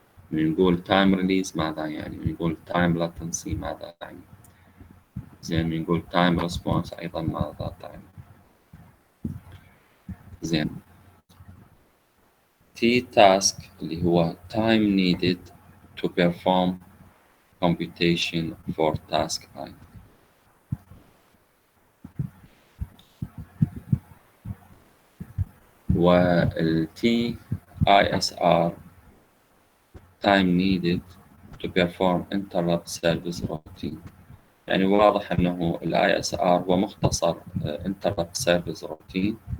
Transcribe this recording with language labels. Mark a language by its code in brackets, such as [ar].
[ar] من نقول [en] time release [ar] ماذا يعني، من نقول [en] time latency [ar] ماذا تعني، زين من نقول [en] time response [ar] أيضا ماذا تعني. زين [en] T task [ar] اللي هو [en] time needed to perform computation for task I. وال T ISR time needed to perform interrupt service routine. [ar] يعني واضح أنه ال ISR هو مختصر [en] interrupt service routine.